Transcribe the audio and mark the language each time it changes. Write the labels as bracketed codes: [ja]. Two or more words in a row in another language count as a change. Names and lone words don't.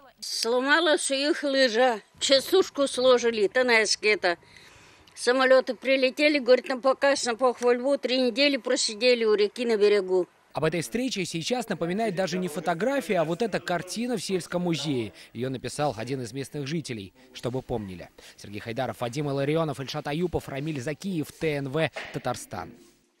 [ru] Сломалась их лыжа, частушку сложили, танайские-то. Самолеты прилетели, говорит, на показ, на похвальбу, 3 недели просидели у реки на берегу. Об этой встрече сейчас напоминает даже не фотография, а вот эта картина в сельском музее. Ее написал один из местных жителей, чтобы помнили. Сергей Хайдаров, Вадим Илларионов, Ильшат Аюпов, Рамиль Закиев, ТНВ, Татарстан.